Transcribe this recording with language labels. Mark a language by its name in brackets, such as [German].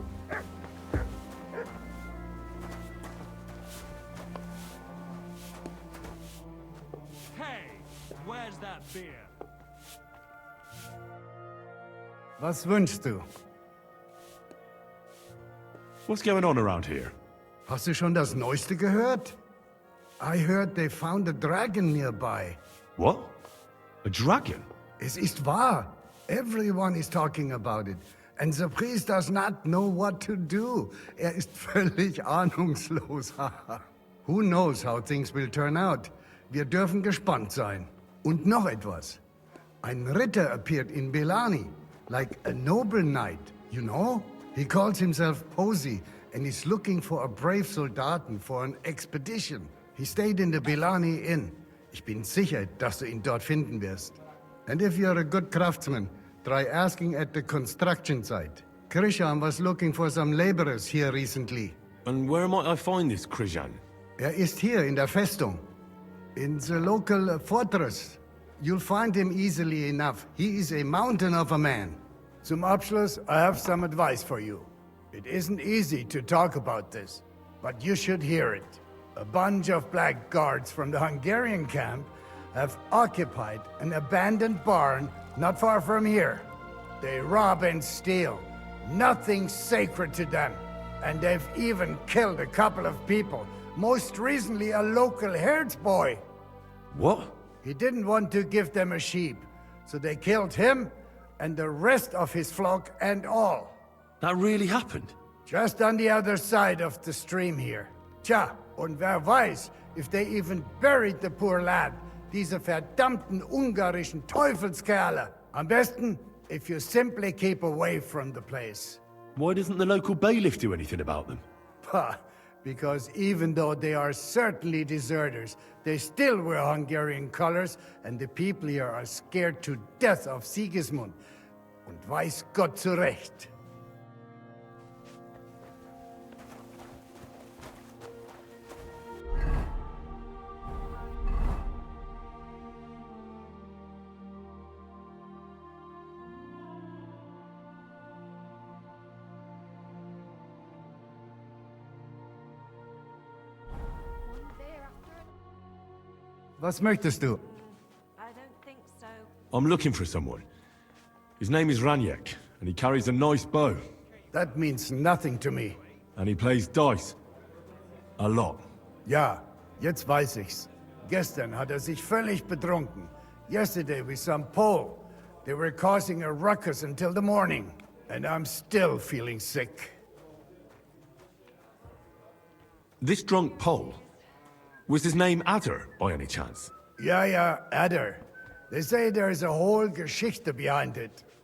[English] Hey, where's that beer? [German] Was wünschst du? [English] What's going on around here? [German] Hast du schon das Neueste gehört? [English] I heard they found a dragon nearby. What? A dragon? [German] Es ist wahr. [English] Everyone is talking about it. And the priest does not know what to do. [German] Ist völlig ahnungslos. [English] Who knows how things will turn out? [German] Wir dürfen gespannt sein. Und noch etwas. Ein Ritter [English] appeared in Belani, like a noble knight, you know? He calls himself Posey, and is looking for a brave Soldaten for an expedition. He stayed in the Belani Inn. [German] Ich bin sicher, dass du ihn dort finden wirst. [English] And if you're a good craftsman, try asking at the construction site. Krishan was looking for some laborers here recently. And where might I find this Krishan? [German] Ist hier in der Festung. [English] In the local fortress. You'll find him easily enough. He is a mountain of a man. [German] Zum Abschluss, [English] I have some advice for you. It isn't easy to talk about this, but you should hear it. A bunch of black guards from the Hungarian camp have occupied an abandoned barn not far from here. They rob and steal. Nothing sacred to them. And they've even killed a couple of people. Most recently, a local herds boy. What? He didn't want to give them a sheep, so they killed him and the rest of his flock and all. That really happened? Just on the other side of the stream here. [German] Tja, und wer weiß, [English] if they even buried the poor lad. [German] Diese verdammten ungarischen Teufelskerle. Am besten, if you simply keep away from the place. [English] Why doesn't the local bailiff do anything about them? Because even though they are certainly deserters, they still wear Hungarian colors, and the people here are scared to death of Sigismund. [German] Und weiß Gott zu Recht. Was möchtest du? [English] I don't think so. I'm looking for someone. His name is Raniek, and he carries a nice bow. That means nothing to me. And he plays dice. A lot. [German] Ja, jetzt weiß ich's. Gestern hat sich völlig betrunken. [English] Yesterday we some Pole. They were causing a ruckus until the morning. And I'm still feeling sick. This drunk Pole, was his name Adder, by any chance? [German] Ja, Adder. [English] They say there's a whole Geschichte behind it.